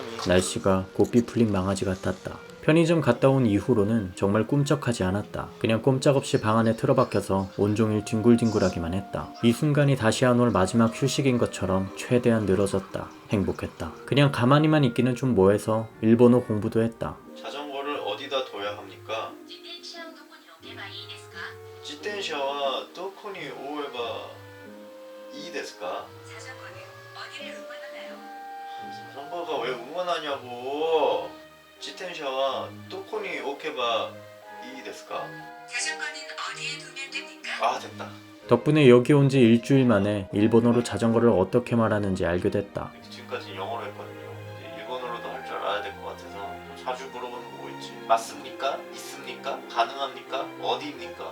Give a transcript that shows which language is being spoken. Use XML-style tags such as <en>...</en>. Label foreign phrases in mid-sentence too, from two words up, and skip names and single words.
<ko>날씨가 고삐 풀린 망아지 같았다. 편의점 갔다 온 이후로는 정말 꿈쩍하지 않았다. 그냥 꼼짝없이 방 안에 틀어박혀서 온종일 뒹굴뒹굴하기만 했다. 이 순간이 다시 안 올 마지막 휴식인 것처럼 최대한 늘어졌다. 행복했다. 그냥 가만히만 있기는 좀 뭐해서 일본어 공부도 했다. 자전거를 어디다 둬야 합니까?</ko> <ja>自転車はどこに置けばいいですか?</ja> <ko>자전거는 어디를 응원하나요? 자전거가 왜 응원하냐고.</ko> <ja>自転車はどこに置けばいいですか?</ja> <ko>자전거는 어디에 두면 됩니까? 됐다. 덕분에 여기 온 지 일주일 만에 일본어로 자전거를 어떻게 말하는지 알게 됐다. 지금까지 영어로 했거든요. 이제 일본어로도 할 줄 알아야 될 것 같아서 자주 물어보는 거 뭐 있지? 맞습니까? 있습니까? 가능합니까? 어디입니까?</ko>